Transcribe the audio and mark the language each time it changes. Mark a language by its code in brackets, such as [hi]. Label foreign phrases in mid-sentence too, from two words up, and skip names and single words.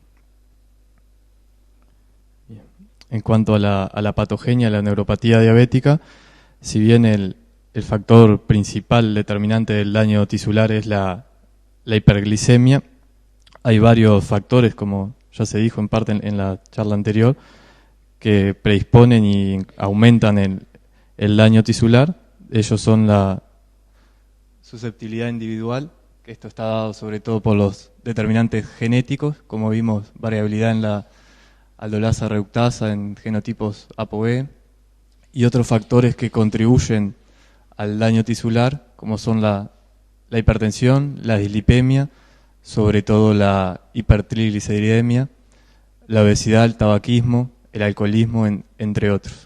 [es] En cuanto a la patogenia de la neuropatía diabética, si bien el factor principal determinante del daño tisular es la hiperglicemia, hay varios factores, como ya se dijo en parte en la charla anterior, que predisponen y aumentan el daño tisular. Ellos son la susceptibilidad individual, que esto está dado sobre todo por los determinantes genéticos, como vimos, variabilidad en la aldolasa reductasa en genotipos ApoE, y otros factores que contribuyen al daño tisular, como son la hipertensión, la dislipemia, sobre todo la hipertrigliceridemia, la obesidad, el tabaquismo, el alcoholismo, entre otros.